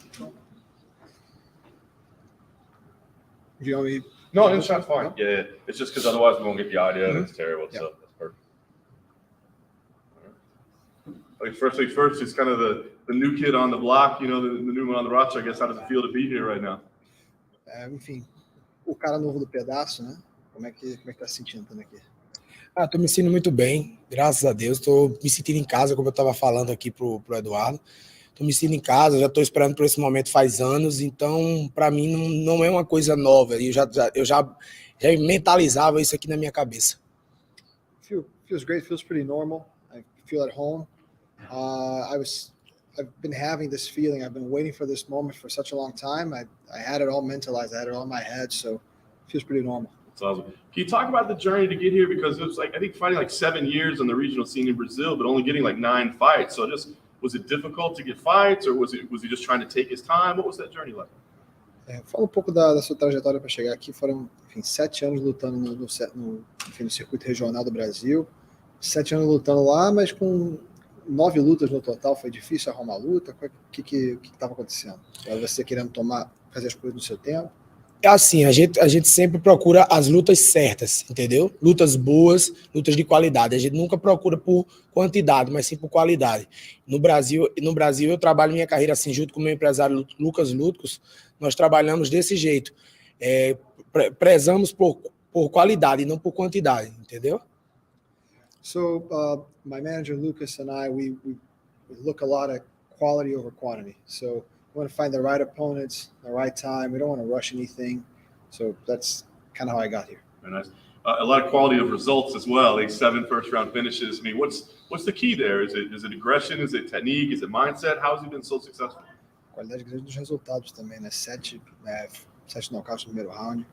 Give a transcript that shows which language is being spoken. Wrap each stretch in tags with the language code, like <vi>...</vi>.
<en>Do you want me? No, it's not fine. Yeah, it's just because otherwise we won't get the audio. It's terrible. Yeah. So that's perfect. Like first things first, it's kind of the new kid on the block, you know, the new one on the roster. I guess how does it feel to be here right now?</en> <pt>Enfim, o cara novo do pedaço, né? Como é que tá se sentindo também aqui? Tô me sentindo muito bem, graças a Deus. Tô me sentindo em casa, como eu estava falando aqui pro Eduardo. Tô me sentindo em casa, já tô esperando por esse momento faz anos, então para mim não é uma coisa nova. Eu já mentalizava isso aqui na minha cabeça.</pt> <en>Feels great. Feels pretty normal. I feel at home. I've been having this feeling. I've been waiting for this moment for such a long time. I had it all mentalized. I had it all in my head. So it feels pretty normal. That's awesome. Can you talk about the journey to get here? Because it was like, I think fighting like 7 years on the regional scene in Brazil, but only getting like 9 fights. So just, was it difficult to get fights, or was he just trying to take his time? What was that journey like?</en> <pt>Fala pouco da sua trajetória para chegar aqui. Foram, enfim, 7 anos lutando no circuito regional do Brasil. 7 anos lutando lá, mas com 9 lutas no total. Foi difícil arrumar luta? O que estava acontecendo? Era você querendo fazer as coisas no seu tempo? É assim, a gente sempre procura as lutas certas, entendeu? Lutas boas, lutas de qualidade. A gente nunca procura por quantidade, mas sim por qualidade. No Brasil eu trabalho minha carreira assim, junto com o meu empresário Lucas Lutcos, nós trabalhamos desse jeito. Prezamos por qualidade e não por quantidade, entendeu?</pt> <en>So my manager Lucas and I, we look a lot at quality over quantity. So we want to find the right opponents, the right time. We don't want to rush anything. So that's kind of how I got here. Very nice. A lot of quality of results as well. Like 7 first-round finishes. I mean, what's the key there? Is it aggression? Is it technique? Is it mindset? How has he been so successful?</en> <pt>Qualidade grande dos resultados também, né? 7 nocautes no primeiro round.</pt>